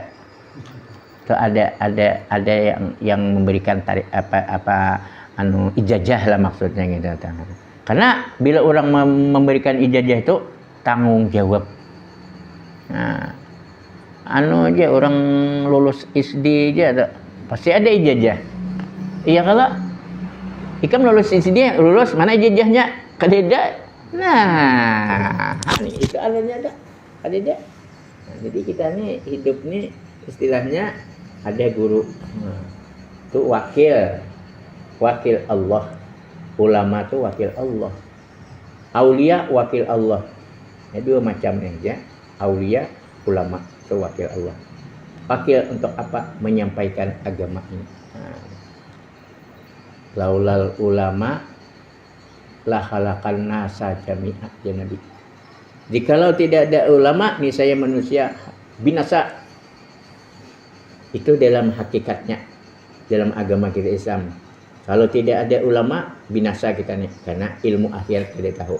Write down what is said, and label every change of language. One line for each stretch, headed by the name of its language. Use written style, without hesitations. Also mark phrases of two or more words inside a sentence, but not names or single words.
Indonesian: Itu ada yang memberikan ijazah lah maksudnya gitu. Karena bila orang memberikan ijazah itu tanggung jawab. Nah, aja orang lulus SD aja pasti ada ijazah.
Banjar: Iya kalau ikam lulus SD lulus mana ijazahnya? Kadeda. Nah, ini itu alanya ada. Kadeda.
Indonesian: Nah, jadi kita nih hidup nih istilahnya ada guru. Itu wakil Allah. Ulama itu wakil Allah. Aulia wakil Allah. Ini dua macam aja. Aulia, ulama itu wakil Allah. Wakil untuk apa? Menyampaikan agama ini.
Arabic: لولا العلماء لهلك الناس جميعا يا نبي.
Indonesian: Jikalau tidak ada ulama, niscaya manusia binasa. Itu dalam hakikatnya dalam agama kita Islam. Kalau tidak ada ulama, binasa kita nih. Karena ilmu akhir tidak tahu.